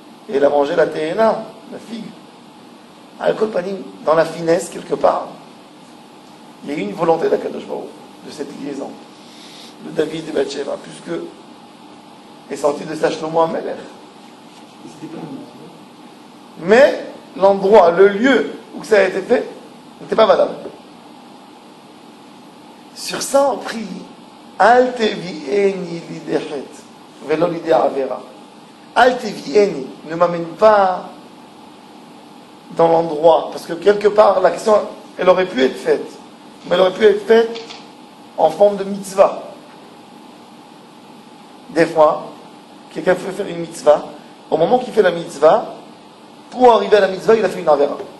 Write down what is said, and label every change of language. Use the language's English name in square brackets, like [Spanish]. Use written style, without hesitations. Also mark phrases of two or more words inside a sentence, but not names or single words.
[French] Et il a mangé la théena, la figue. [Hebrew] על כל פנים, [French] dans la finesse, quelque part, il y a eu une volonté d'Akadosh Baruch Hu, de cette liaison, de David et Bathsheba, puisque est sorti de sa Shlomo HaMelech. C'était pas une Mais l'endroit, le lieu où ça a été fait, n'était pas valable. Sur ça, on prie [Hebrew] אל תביאני לידי חטא, ולא לידי עבירה. אל תביאני, [French] ne m'amène pas dans l'endroit, parce que quelque part, l'action, elle aurait pu être faite, mais elle aurait pu être faite en forme de mitzvah. Des fois, quelqu'un veut faire une mitzvah, au moment qu'il fait la mitzvah, pour arriver à la mitzvah, il a fait une avera.